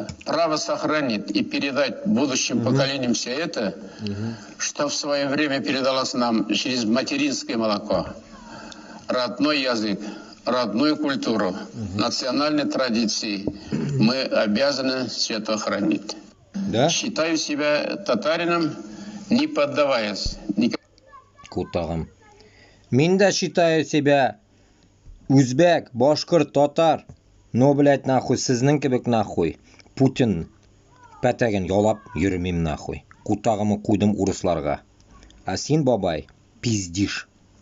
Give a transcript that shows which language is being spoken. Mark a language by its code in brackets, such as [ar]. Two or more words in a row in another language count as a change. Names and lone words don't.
[ru] Право сохранить и передать будущим поколениям все это, что в свое время передалось нам через материнское молоко, родной язык, родную культуру, национальные традиции. Мы обязаны все это хранить. Да? Считаю себя татарином, не поддаваясь никаким... Кутагым. Мен да считаю себя узбек, башкирт, татар. Но, блядь, нахуй, [tt] сізнің кебек, нахуй. Путин пәтәген ялап йөрмим, нахуй. Кутагымы куйдым урысларга. А син, бабай, пиздиш.